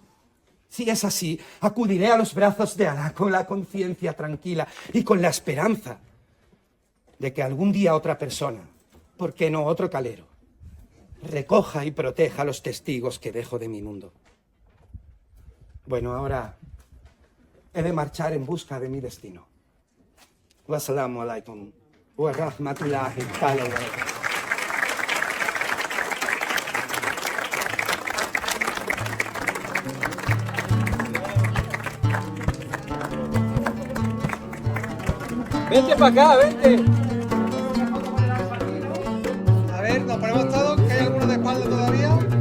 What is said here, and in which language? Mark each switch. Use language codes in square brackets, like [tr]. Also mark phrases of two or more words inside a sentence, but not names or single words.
[es] Si es así, acudiré a los brazos de Alá con la conciencia tranquila y con la esperanza de que algún día otra persona, ¿por qué no otro calero?, recoja y proteja a los testigos que dejo de mi mundo. Bueno, ahora he de marchar en busca de mi destino. [ar] والسلام عليكم ورحمة الله تعالى وبركاته. [es] Vente para acá, vente. A ver, nos ponemos todos, que hay algunos de espalda todavía.